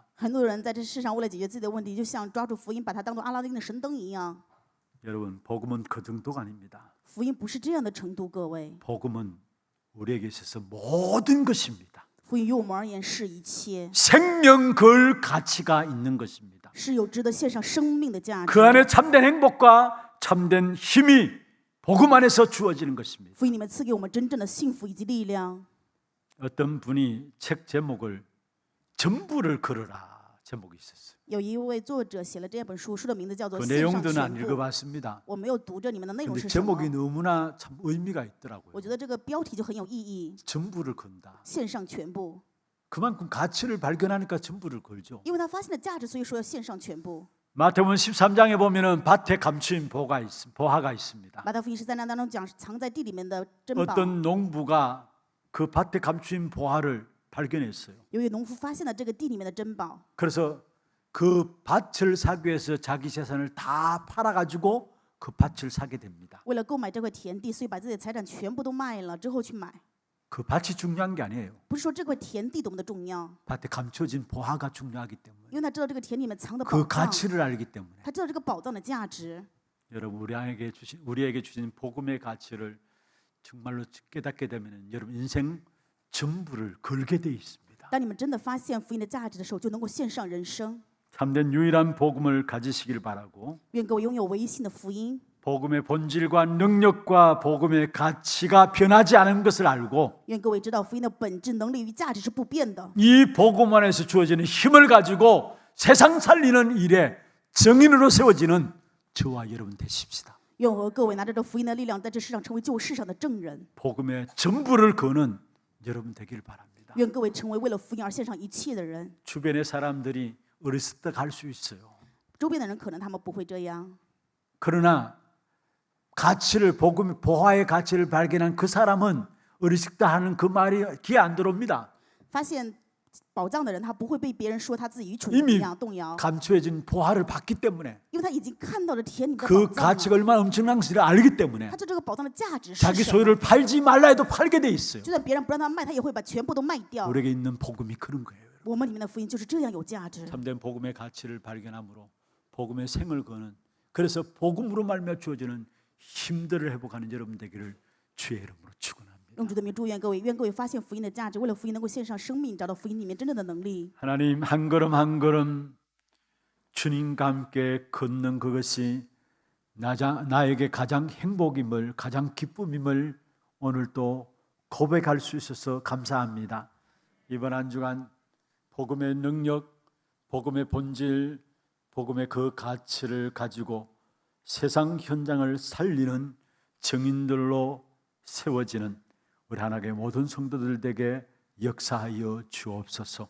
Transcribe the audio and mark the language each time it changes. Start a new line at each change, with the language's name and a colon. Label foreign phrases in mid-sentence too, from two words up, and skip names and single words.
Chinese: 很多人在这世上为了解决自己的问题，就像抓住福音，把它当做阿拉丁的神灯一样。
Korean: 여러분 복음은 그 정도가 아닙니다.
Chinese: 福音不是这样的程度，各位，
Korean: 복음은 우리에게 있어서 모든 것입니다.
Chinese: 福音于我们而言是一切，
Korean: 생명 걸 가치가 있는 것입니다.
Chinese: 是有值得献上生命的价值。
Korean: 그 안에 참된 행복과 참된 힘이 복음 안에서 주어지는 것입니다.
Chinese: 福音里面赐给我们真正的幸福以及力量。
Korean: 어떤 분이 책 제목을 전부를 걸어라 제목이 있었어요.
Chinese: 有一位作者写了这本书，书的名字叫做
Korean: 그
Chinese: 《献上
Korean: 내용들은 안
Chinese: 全部》。
Korean: 읽어봤습니다.
Chinese: 我没有读这里面的内容
Korean: 근데
Chinese: 是什么，
Korean: 제목이 너무나 참 의미가 있더라고요.
Chinese: 我觉得这个标题就很有意义。
Korean: 전부를 건다.
Chinese: 献上全部，
Korean: 그만큼 가치를 발견하니까 전부를 걸죠.
Chinese: 因为他发现了价值，所以说要献上全部。
Korean: 마태복음 13장에 보면은 밭에 감추인 보화가 있습니다.
Chinese: 马太福音13章当中讲藏在地里面的珍宝。
Korean: 어떤 농부가 그 밭에 감추인 보화를 발견했어요.
Chinese: 由于农夫发现了这个地里面的珍宝，
Korean: 그래서 그 밭을 사기 위해서 자기 재산을 다 팔아가지고 그 밭을 사게 됩니다.
Chinese: 为了购买这块田地，所以把自己的财产全部都卖了之后去买。
Korean: 그 밭이 중요한 게 아니에요.
Chinese: 不是说这块田地多么的重要，
Korean: 밭에 감춰진 보화가 중요하기 때문에
Chinese: 因为他知道这个田里面藏的宝
Korean: 그
Chinese: 藏，
Korean: 가치를 알기 때문에
Chinese: 他知道这个宝藏的价值。
Korean: 여러분 우리에게 주신 복음의 가치를 정말로 깨닫게 되면 여러분 인생 전부를 걸게 돼 있습니다.
Chinese: 当你们真的发现福音的价值的时候，就能够献上人生。
Korean: 참된 유일한 복음을 가지시길 바라고
Chinese: 愿各位拥有唯一性的福音，
Korean: 복음의 본질과 능력과 복음의 가치가 변하지 않은 것을 알고
Chinese: 愿各位知道福音的本质、能力与价值是不变的。
Korean: 이 복음 안에서 주어지는 힘을 가지고 세상 살리는 일에 정인으로 세워지는 저와 여러분 되십시다.
Chinese: 愿我和各位拿着这福音的力量，在这世上成为救世上的证人。
Korean: 복음의 전부를 거는 여러분 되길 바랍니다.
Chinese: 愿各位成为为了福音而献上一切的人。
Korean: 주변의 사람들이 어리석다 갈 수 있어요.
Chinese: 周边的人可能他们不会这样，
Korean: 그러나 가치를 복음 보화의 가치를 발견한 그 사람은 어리석다 하는 그 말이 귀에 안 들어옵니다.
Chinese: 发现宝藏的人，他不会被别人说他自己愚蠢
Korean: 이미
Chinese: 一样动摇，
Korean: 감추어진 보화를 봤기 때문에
Chinese: 因为他已经看到了田里的
Korean: 그
Chinese: 宝藏
Korean: 가치가
Chinese: 了，
Korean: 얼마나 엄청난지를 알기 때문에
Chinese: 他知道这个宝藏的价值是
Korean: 자기
Chinese: 什么。
Korean: 소유를 팔지 말라 해도 팔게 돼 있어요.
Chinese: 就算别人不让他卖，他也会把全部都卖掉。
Korean: 우리에게 있는 복음이 그런 거예요.
Chinese: 我们里面的福音就是这样有价值。
Korean: 참된 복음의 가치를 발견함으로 복음의 생을 거는 그래서 복음으로 말미암아 주어지는 힘들을 회복하는 여러분 되기를 주의 이름으로 축원합니다.
Chinese: 用主的名祝愿各位，愿各位发现福音的价值，为了福音能够献上生命，找到福音里面真正的能力。
Korean: 하나님 한 걸음 한 걸음 주님과 함께 걷는 그것이 나에게 가장 행복임을 가장 기쁨임을 오늘 또 고백할 수 있어서 감사합니다. 이번 한 주간 복음의 능력, 복음의 본질, 복음의 그 가치를 가지고 세상 현장을 살리는 증인들로 세워지는 우리 하나님의 모든 성도들에게 역사하여 주옵소서.